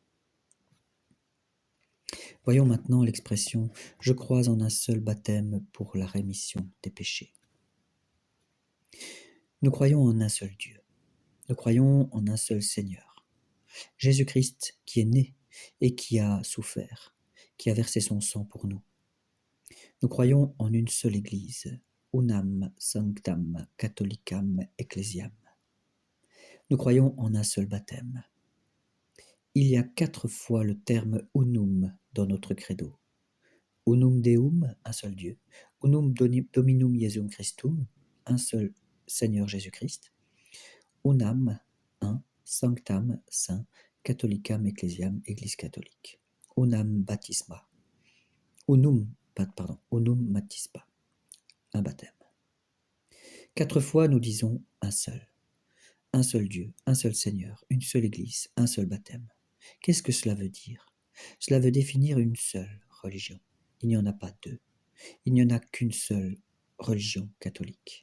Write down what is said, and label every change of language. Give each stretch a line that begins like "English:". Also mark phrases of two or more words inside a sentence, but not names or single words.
French: Voyons maintenant l'expression « Je crois en un seul baptême pour la rémission des péchés ». Nous croyons en un seul Dieu. Nous croyons en un seul Seigneur. Jésus-Christ qui est né et qui a souffert, qui a versé son sang pour nous. Nous croyons en une seule Église,
Latin: unam sanctam catholicam ecclesiam.
French: Nous croyons en un seul baptême. Il y a 4 fois le terme unum dans notre credo.
Latin: Unum Deum,
French: un seul Dieu.
Latin: Unum Dominum Iesum Christum,
French: un seul Seigneur Jésus-Christ.
Latin: Unam, un, sanctam, saint, catholicam ecclesiam,
French: Église catholique.
Latin: Unam baptisma. Unum baptisma,
French: un baptême. 4 fois nous disons un seul Dieu, un seul Seigneur, une seule Église, un seul baptême. Qu'est-ce que cela veut dire? Cela veut définir une seule religion. Il n'y en a pas deux. Il n'y en a qu'une seule religion catholique.